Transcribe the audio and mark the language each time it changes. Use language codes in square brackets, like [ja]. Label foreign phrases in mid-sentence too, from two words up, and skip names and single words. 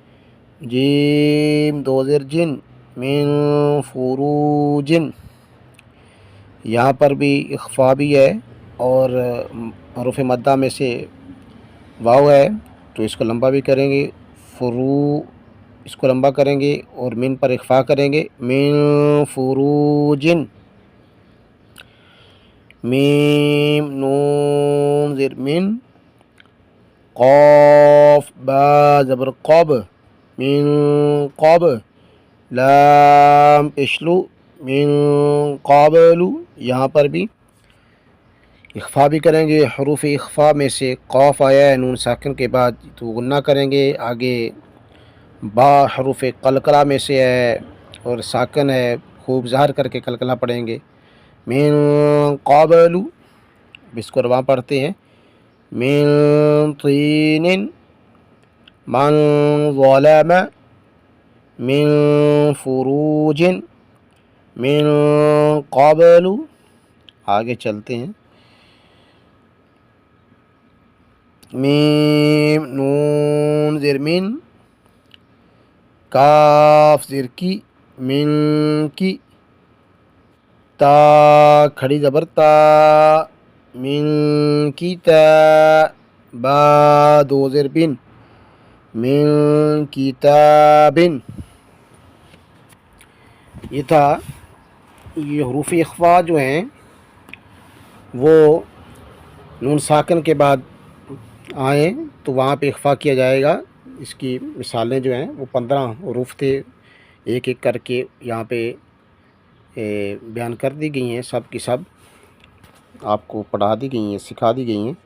[ur] جیم دو زیر جن [ar] من فروجن، [ur] یہاں پر بھی اخفا بھی ہے اور حروف مدہ میں سے واو ہے تو اس کو لمبا بھی کریں گے، فرو اس کو لمبا کریں گے اور من پر اخفا کریں گے، [ar] من فروجن۔ [ur] میم نون زیر من، قاف با زبر قب من قب، لام اشلو من قابلو، یہاں پر بھی اخفا بھی کریں گے، حروف اخفا میں سے قاف آیا ہے نون ساکن کے بعد تو غنہ کریں گے، آگے با حروف قلقلہ میں سے ہے اور ساکن ہے، خوب ظاہر کر کے قلقلہ پڑھیں گے۔ [ar] من قابل، [ur] اس کو رواں پڑھتے ہیں، [ar] من طین، من ظلم، من فروج، من قابل، آگے چلتے ہیں، [ur] میم نون زیر من، کاف زیر کی، من کی، تا کھڑی زبر تا، من کی تا، با دو زیر بن، من کتابن۔ یہ تھا، یہ حروف اخفا جو ہیں وہ نون ساکن کے بعد آئیں تو وہاں پہ اخفا کیا جائے گا۔ اس کی مثالیں جو ہیں وہ 15 حروف تھے، ایک ایک کر کے یہاں پہ بیان کر دی گئی ہیں، سب کی سب آپ کو پڑھا دی گئی ہیں، سکھا دی گئی ہیں۔